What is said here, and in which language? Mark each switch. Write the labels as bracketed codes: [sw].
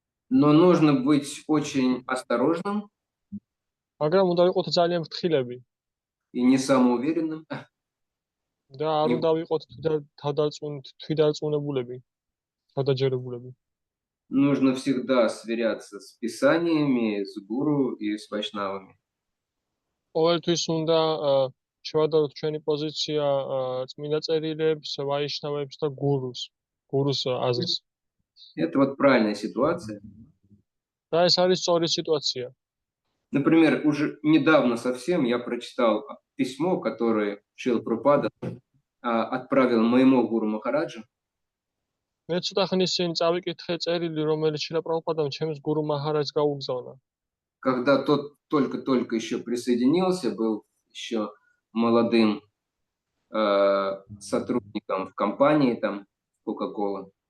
[ru] Но нужно быть очень осторожным [ka] მაგრამ უნდა ვიყოთ ძალიან ფრთხილები [ru] и не самоуверенным. [ka] და არ უნდა ვიყოთ თვითდარწმუნებულები, თავდაჯერებულები. [ru] Нужно всегда сверяться с писаниями, с гуру и с вайшнавами. [ka] ყოველთვის უნდა შევადაროთ ჩვენი პოზიცია წმინდა წერილებს, ვაიშნავებს და გურუს აზრს. [ru] Это вот правильная ситуация. [ka] და ეს არის სწორი სიტუაცია. [ru] Например, уже недавно совсем я прочитал письмо, которое Шрила Прабхупада отправил моему гуру Махараджу. [ka] მე ცოტა ხნის წინ წავიკითხე წერილი, რომელიც შრილა პრაბჰუპადამ ჩემს გურუ მაჰარაჯს გაუგზავნა. [ru] Когда тот только-только еще присоединился, был еще молодым сотрудником в компании, там, Coca-Cola.